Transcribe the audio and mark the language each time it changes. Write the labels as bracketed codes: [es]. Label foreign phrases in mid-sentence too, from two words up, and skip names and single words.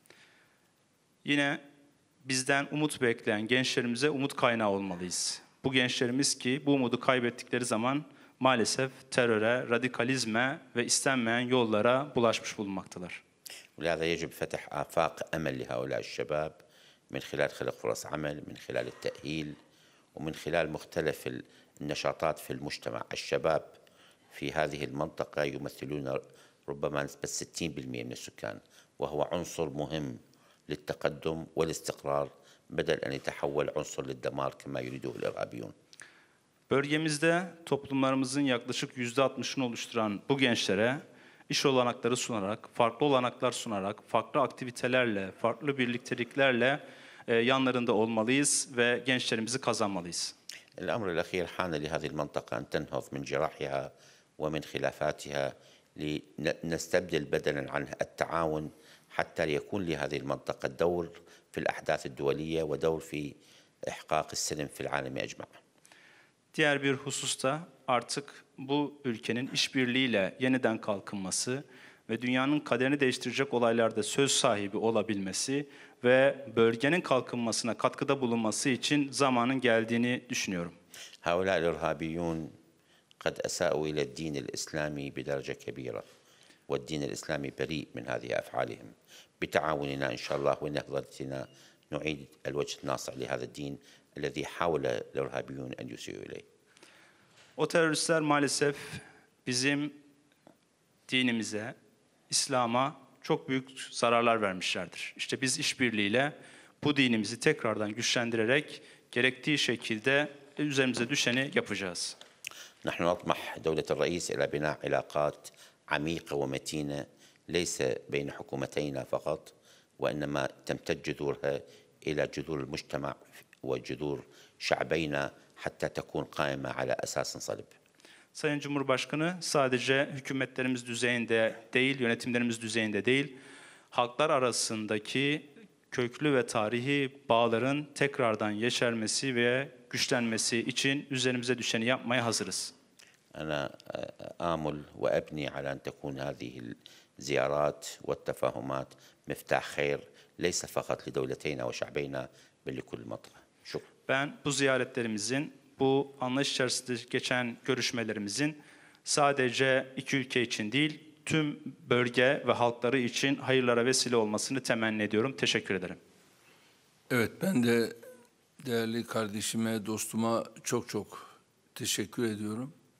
[tr] Yine bizden umut bekleyen gençlerimize umut kaynağı olmalıyız. Bu gençlerimiz ki bu umudu kaybettikleri zaman maalesef teröre, radikalizme ve istenmeyen yollara bulaşmış bulunmaktalar. [ar] ولهذا يجب فتح آفاق أمل لهؤلاء الشباب من خلال خلق فرص عمل، من خلال التأهيل، ومن خلال مختلف النشاطات في المجتمع. الشباب في هذه المنطقة يمثلون ربما نسبة 60% من السكان، وهو عنصر مهم للتقدم والاستقرار بدل أن يتحول عنصر للدمار كما يريده الإرهابيون. [tr] Bölgemizde toplumlarımızın yaklaşık %60'ını oluşturan bu gençlere iş olanakları sunarak, farklı olanaklar sunarak, farklı aktivitelerle, farklı birlikteliklerle yanlarında olmalıyız ve gençlerimizi kazanmalıyız. [ar] الأمر الأخير حان لهذه المنطقة أن تنهض من جراحها ومن خلافاتها لنستبدل بدلا عن التعاون حتى ليكون لهذه المنطقة دور في الأحداث الدولية ودور في إحقاق السلم في العالم أجمع. [tr] Diğer bir hususta artık bu ülkenin işbirliğiyle yeniden kalkınması ve dünyanın kaderini değiştirecek olaylarda söz sahibi olabilmesi ve bölgenin kalkınmasına katkıda bulunması için zamanın geldiğini düşünüyorum. [ar] هؤلاء الإرهابيون قد أساءوا إلى الدين الإسلامي بدرجة كبيرة والدين الإسلامي بريء من هذه أفعالهم. بتعاوننا إن شاء الله ونهضتنا نعيد الوجه الناصع لهذا الدين الذي حاول الإرهابيون أن يسيئوا إليه. [tr] O teröristler maalesef bizim dinimize, İslam'a çok büyük zararlar vermişlerdir. İşte biz işbirliğiyle bu dinimizi tekrardan güçlendirerek gerektiği şekilde üzerimize düşeni yapacağız. [ar] نحن نطمح دولة الرئيس إلى بناء علاقات عميقة ومتينة ليس بين حكومتينا فقط وإنما تمتد جذورها إلى جذور المجتمع وجذور شعبينا حتى تكون قائمة على أساس صلب. [tr] Sayın Cumhurbaşkanı sadece hükümetlerimiz düzeyinde değil, yönetimlerimiz düzeyinde değil, halklar arasındaki köklü ve tarihi bağların tekrardan yeşermesi ve güçlenmesi için üzerimize düşeni yapmaya hazırız. [ar] أنا آمل وأبني على أن تكون هذه الزيارات والتفاهمات مفتاح خير ليس فقط لدولتينا وشعبينا بل لكل المنطقة. شكرا. [tr] Ben bu ziyaretlerimizin, bu anlayış içerisinde geçen görüşmelerimizin sadece iki ülke için değil, tüm bölge ve halkları için hayırlara vesile olmasını temenni ediyorum. Teşekkür ederim. Evet, ben de değerli kardeşime, dostuma çok teşekkür ediyorum.